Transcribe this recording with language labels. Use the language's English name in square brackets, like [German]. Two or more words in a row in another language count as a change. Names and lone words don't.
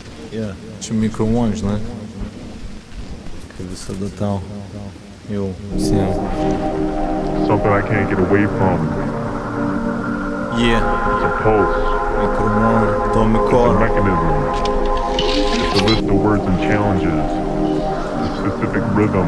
[Lithuanian] Čia Micro One, žinai, kaip visada tau jau visiems. [English] Something I can't get away from. It's a pulse. Micro One, It's a mechanism. It's a list of words and challenges. It's a specific rhythm.